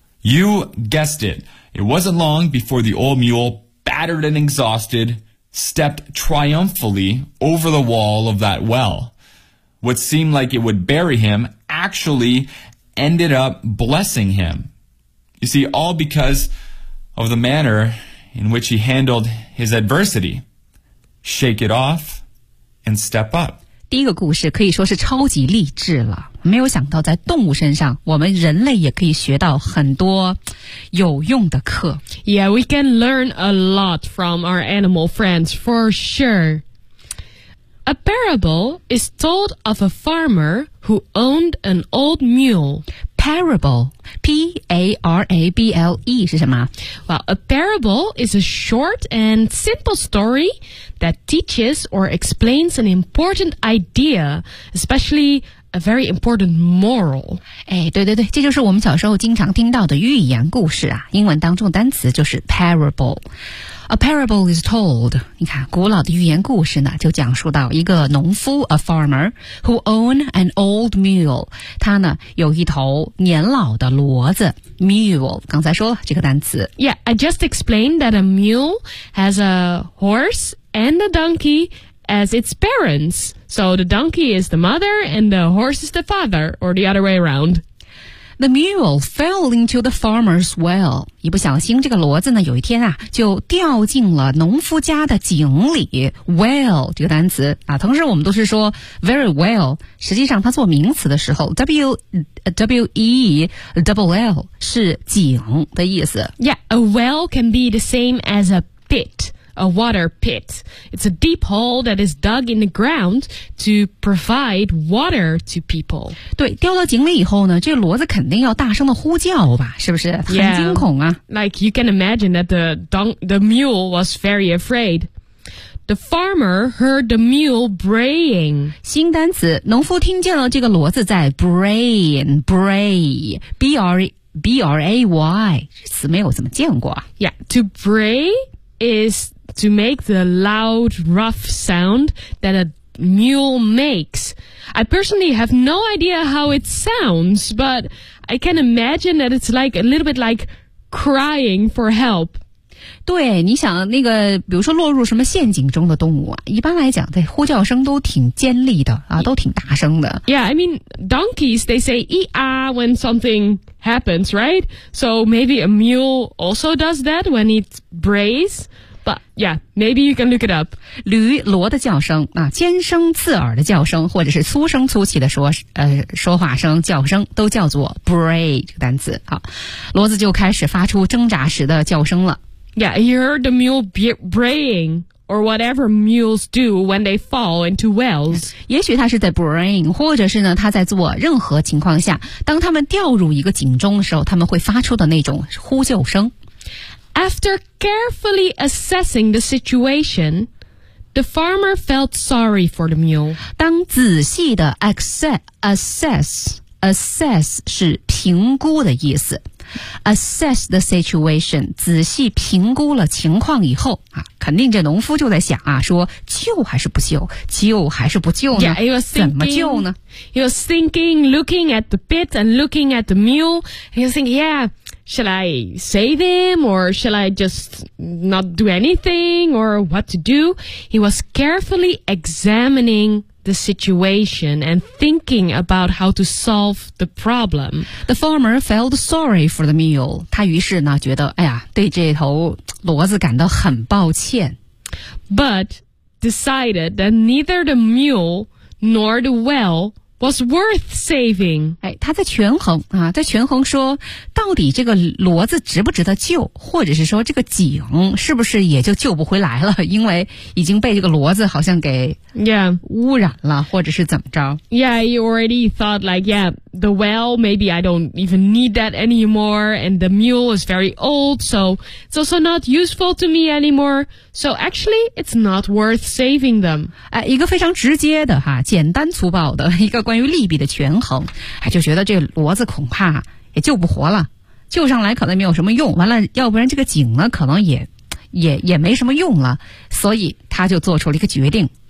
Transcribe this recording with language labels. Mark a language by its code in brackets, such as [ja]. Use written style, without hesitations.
[en] You guessed it. It wasn't long before the old mule, battered and exhausted, stepped triumphantly over the wall of that well. What seemed like it would bury him actually ended up blessing him. You see, all because of the manner in which he handled his adversity. Shake it off. And step up. [zh] 第一个故事可以说是超级励志了。没有想到在动物身上，我们人类也可以学到很多有用的课。 [en] Yeah, we can learn a lot from our animal friends, for sure. A parable is told of a farmer who owned an old mule. Parable, P-A-R-A-B-L-E [zh] 是什么？ [en] Well, a parable is a short and simple story that teaches or explains an important idea, especially a very important moral. [zh] 哎，对对对，这就是我们小时候经常听到的寓言故事啊。英文当中单词就是 parable。 [en] A parable is told. [zh] 你看，古老的寓言故事呢，就讲述到一个农夫 ， [en] a farmer who owned an old mule. [zh] 他呢有一头年老的骡子 ，mule. 刚才说了这个单词。 [en] Yeah, I just explained that a mule has a horse and a donkey as its parents. So the donkey is the mother, and the horse is the father, or the other way around. The mule fell into the farmer's well. [zh] 一不小心这个骡子呢有一天啊就掉进了农夫家的井里。 Well, 这个单词啊同时我们都是说 [en] very well, [zh] 实际上它做名词的时候 W-E-L-L 是井的意思。 [en] Yeah, a well can be the same as a pit. A water pit. It's a deep hole that is dug in the ground to provide water to people. [zh] 对，掉到井里以后呢，这骡子肯定要大声的呼叫吧，是不是？很惊恐啊。 [en] Like you can imagine that the mule was very afraid. The farmer heard the mule braying. [zh] 新单词，农夫听见了这个骡子在 braying, bray, B-R-A-Y, 词没有怎么见过啊。 [en] Yeah, to bray is... To make the loud, rough sound that a mule makes. I personally have no idea how it sounds, but I can imagine that it's like a little bit like crying for help. [zh] 对，你想那个，比如说落入什么陷阱中的动物啊，一般来讲，这呼叫声都挺尖利的啊，都挺大声的。 [en] Yeah, I mean, donkeys, they say ee-ah when something happens, right? So maybe a mule also does that when it brays. But, yeah, maybe you can look it up. [zh] 驴骡的叫声啊，尖声刺耳的叫声，或者是粗声粗气的说话声、叫声，都叫做 bray 这个单词。好，骡子就开始发出挣扎时的叫声了。 [en] Yeah, you heard the mule braying, or whatever mules do when they fall into wells. [zh] 也许它是在 braying, 或者是呢，它在做任何情况下，当它们掉入一个井中的时候，它们会发出的那种呼救声。 [en] After carefully assessing the situation, the farmer felt sorry for the mule. [zh] 当仔细的 assess 是评估的意思。 [en] Assess the situation, [zh] 仔细评估了情况以后啊，肯定这农夫就在想啊，说救还是不救，救还是不救呢？ [en] Yeah, he was thinking, [zh] 怎么救呢？ [en] He was thinking, looking at the pit and looking at the mule. He was thinking, yeah. Shall I save him or shall I just not do anything or what to do? He was carefully examining the situation and thinking about how to solve the problem. The farmer felt sorry for the mule. [zh] 他于是呢觉得哎呀对这头骡子感到很抱歉。 [en] But decided that neither the mule nor the well... was worth saving. [zh] 哎，他在权衡啊，在权衡说，到底这个骡子值不值得救，或者是说这个井是不是也就救不回来了，因为已经被这个骡子好像给 [en] yeah [zh] 污染了，或者是怎么着 [en] ？Yeah, you already thought like yeah, the well maybe I don't even need that anymore, and the mule is very old, so it's also not useful to me anymore. So actually, it's not worth saving them. [zh] 哎，一个非常直接的哈，简单粗暴的。一个关于利弊的权衡，就觉得这骡子恐怕也救不活了，救上来可能没有什么用，完了要不然这个井呢可能也没什么用了，所以他就做出了一个决定。